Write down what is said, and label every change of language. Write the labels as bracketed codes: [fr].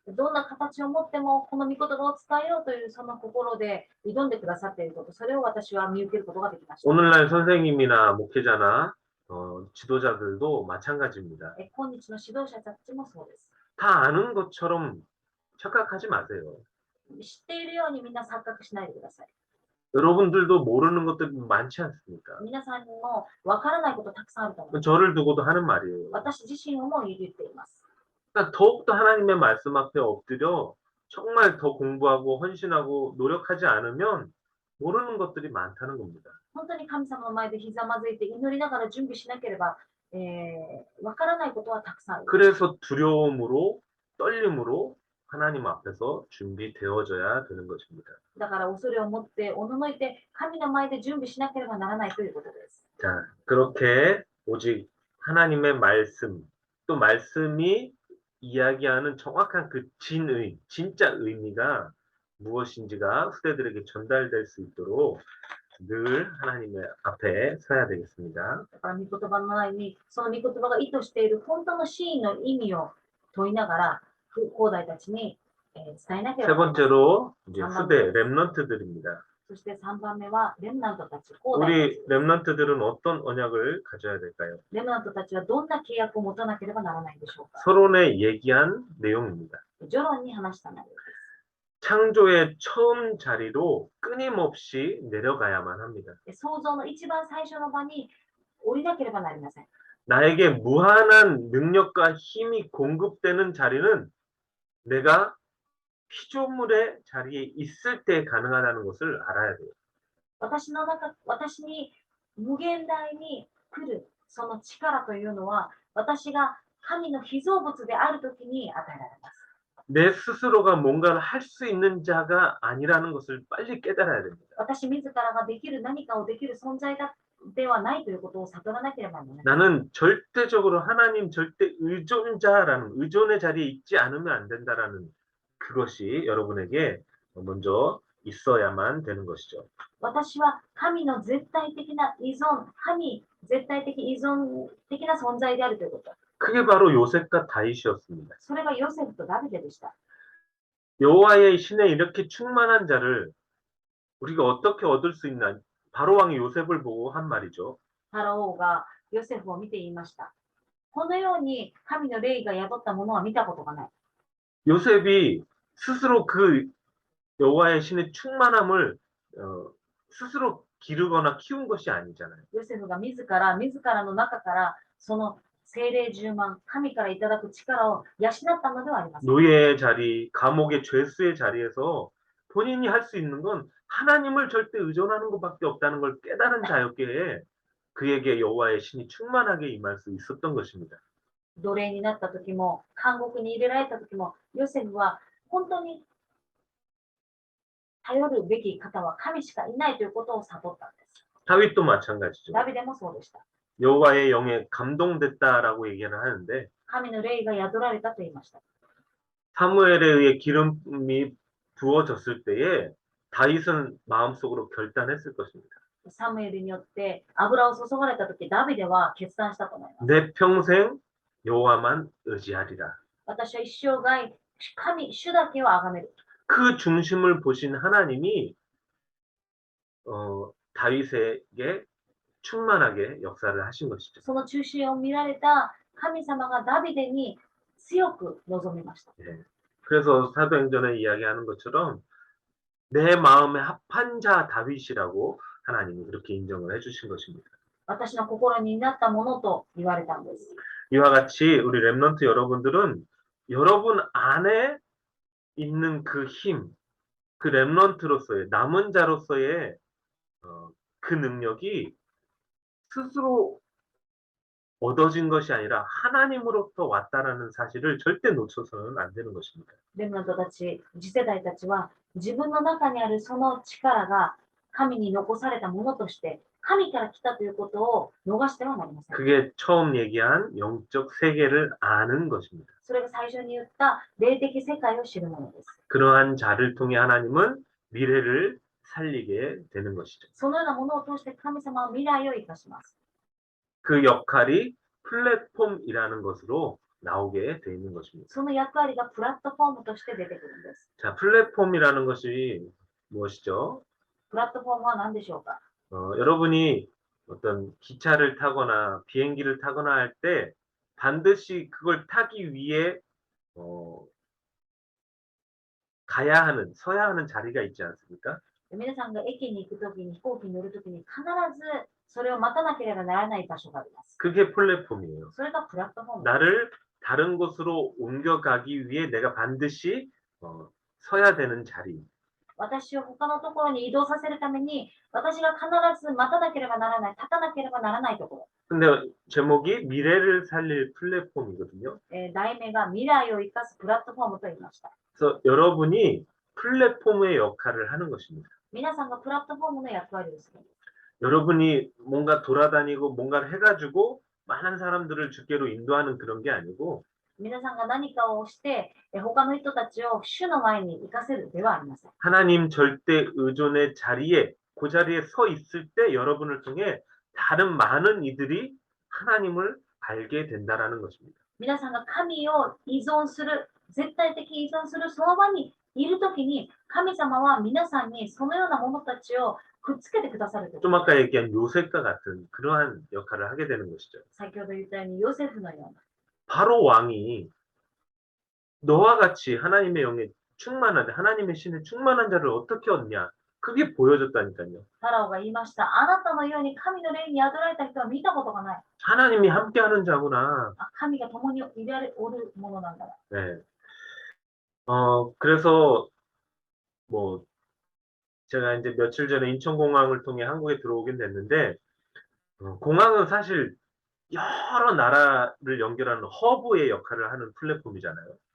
[ja] どんな形を持っても、この御言葉を伝えようというその心で挑んでくださっていること、それを私は見受けることができました。 [ko] 오늘날 선생님이나 목회자나 지도자들도 마찬가지입니다. [ja] 今日の指導者たちもそうです。 [ko] 다 아는 것처럼 착각하지 마세요. [ja] 知っているようにみんな錯覚しないでください。 [ko] 여러분들도 모르는 것들이 많지 않습니까? [ja] 皆さんにもわからないことたくさんあると思います。 [ko] 저를 두고도 하는 말이에요. [ja] 私自身をも言っています。 [ko] 그러니까 더욱더 하나님의 말씀 앞에 엎드려 정말 더 공부하고 헌신하고 노력하지 않으면 모르는 것들이 많다는 겁니다. [ja] 本当に神様の前でひざまずいて祈りながら準備しなければ、わからないことはたくさんある。 [ko] 그래서 두려움으로 떨림으로 하나님 앞에서 준비되어져야 되는 것입니다. [ja] だから恐れを持っておののいて神の前で準備しなければならないということです。 [ko] 자, 그렇게 오직 하나님의 말씀, 또 말씀이 이야기하는 정확한 그 진의, 진짜 의미가 무엇인지가 후대들에게 전달될 수 있도록 늘 하나님의 앞에 서야 되겠습니다. [ja] だから御言葉の前にその御言葉が意図している本当の真意の意味を問いながら後代たちに伝えなけれ [ko] 세 [ja] ばならない。 [ko] 번째로 이제 후대 렘넌트들입니다. [ja] そして3番目はレムナントたち、 [ko] 우리 렘넌트들은 어떤 언약을 가져야 될까요? [ja] レムナントたちはどんな契約を持たなければならないでしょうか。 [ko] 서론에 얘기한 내용입니다. [ja] 序論に話した内容です。 [ko] 창조의 처음 자리로 끊임없이 내려가야만 합니다. [ja] 創造の一番最初の場に降りなければなりません。 [ko] 나에게 무한한 능력과 힘이 공급되는 자리는 내가 피조물의 자리에 있을 때 가능하다는 것을 알아야 돼요. [ja] 私に無限大に来るその力というのは、私が神の被造物であるときに与えられます。 [ko] 내 스스로가 뭔가를 할 수 있는 자가 아니라는 것을 빨리 깨달아야 됩니다. [ja] 私自らができる何かをできる存在ではないということを悟らなければならない。 [ko] 나는 절대적으로 하나님 절대 의존자라는 의존의 자리에 있지 않으면 안 된다라는 그것이 여러분에게 먼저 있어야만 되는 것이죠. [ja] 私は神の絶対的な依存、神絶対的依存的な存在であるということ。 [ko] 그게 바로 요셉과 다윗이었습니다. [ja] それがヨセフとダビデでした。 [ko] 여호와의 신에 이렇게 충만한 자를 우리가 어떻게 얻을 수 있나? 바로 왕이 요셉을 보고 한 말이죠. [ja] ファラオがヨセフを見て言いました。このように神の霊が宿ったものは見たことがない。 [ko] 요셉이 스스로 그 여호와의 신의 충만함을 스스로 기르거나 키운 것이 아니잖아요. [ja] ヨセフが自らの中からその聖霊充満、神からいただく力を養ったのではありません。 [ko] 노예의 자리, 감옥의 죄수의 자리에서 본인이 할 수 있는 건 하나님을 절대 의존하는 것밖에 없다는 걸 깨달은 자였기에 그에게 여호와의 신이 충만하게 임할 수 있었던 것입니다. [ja] 奴隷になった時も、監獄に入れられた時も、ヨセフは本当に頼るべき方は神しかいないということを悟ったんです。 [ko] 다윗도 마찬가지죠. [ja] ダビデもそうでした。 [ko] 여호와의 영에 감동됐다라고 얘기를 하는데 [ja] 神の霊が宿られたと言いました。 [ko] 사무엘에 의해 기름이 부어졌을 때에 다윗은 마음속으로 결단했을 것입니다. [ja] サムエルによって油を注がれた時、ダビデは決断したと思います。 [ko] 내 평생 여호와만 의지하리라. [ja] 私は一生涯、主だけを崇める。 [ko] 그 중심을 보신 하나님이 다윗에게 충만하게 역사를 하신 것이죠. [ja] その中心を見られた神様がダビデに強く望みました。 [ko] 예. 그래서 사도행전에 이야기하는 것처럼 내 마음에 합한 자 다윗이라고 하나님이 그렇게 인정을 해주신 것입니다. [ja] 私の心になったものと言われたんです。 [ko] 이와 같이 우리 렘넌트 여러분들은 여러분 안에 있는 그 힘, 그 렘넌트로서의 남은 자로서의 그 능력이 스스로 얻어진 것이 아니라 하나님으로부터 왔다라는 사실을 절대 놓쳐서는 안 되는 것입니다. [ja] レムナントたち、次世代たちは自分の中にあるその力が神に残されたものとして神から来たということを逃してはなりません。 [ko] 그게 처음 얘기한 영적 세계를 아는 것입니다. [ja] それが最初に言った霊的世界を知るものです。 [ko] 그러한 자를 통해 하나님은 미래를 살리게 되는 것이죠. [ja] そのようなものを通して神様は未来を生かします。 [ko] 그 역할이 플랫폼이라는 것으로 나오게 돼 있는 것입니다. [ja] その役割がプラットフォームとして出てくるんです。 [ko] 자, 플랫폼이라는 것이 무엇이죠? [ja] プラットフォームは何でしょうか？ [ko] 여러분이 어떤 기차를 타거나 비행기를 타거나 할 때 반드시 그걸 타기 위해 가야 하는, 서야 하는 자리가 있지 않습니까? [ja] 皆さんが駅に行くときに飛行機に乗るときに必ずそれを待たなければならない場所があります。 [ko] 그게 플랫폼이에요. [ja] それがプラットフォーム。 [ko] 나를 다른 곳으로 옮겨가기 위해 내가 반드시 서야 되는 자리. [ja] 私を他のところに移動させるために、私が必ず待たなければならない、立たなければならないところ。 [ko] 근데 제목이 미래를 살릴 플랫폼이거든요. [ja] 題名が未来を生かすプラットフォームと言いました。 [ko] 그래서 여러분이 플랫폼의 역할을 하는 것입니다. [ja] 皆さんがプラットフォームの役割をするんです。 [ko] 여러분이 뭔가 돌아다니고 뭔가를 해가지고 많은 사람들을 주께로 인도하는 그런 게 아니고 [ja] 皆さんが何かをして、他の人たちを主の前に行かせるではありません。 [ko] 하나님 절대 의존의 자리에 그 자리에 서 있을 때 여러분을 통해 다른 많은 이들이 하나님을 알게 된다라는 것입니다. [ja] 皆さんが神を依存する、絶対的依存するその場にいるときに、神様は皆さんにそのような者たちをくっつけてくださると。 [ko] 좀 아까 얘기한 요셉과 같은 그러한 역할을 하게 되는 것이죠. [ja] 先ほど言ったようにヨセフのような。 [ko] 바로 왕이 너와 같이 하나님의 영에 충만한 하나님의 신에 충만한 자를 어떻게 얻냐? 그게 보여줬다니까요. [ja] ファラオが言いました。あなたのように神の霊に宿られた人は見たことがない。 [ko] 하나님이 함께하는 자구나. [ja] 神が共におるものなんだな。 [ko] 네. 그래서 뭐 제가 이제 며칠 전에 인천공항을 통해 한국에 들어오긴 됐는데 공항은 사실 여러 나라를 연결하는 허브의 역할을 하는 플랫폼이잖아요.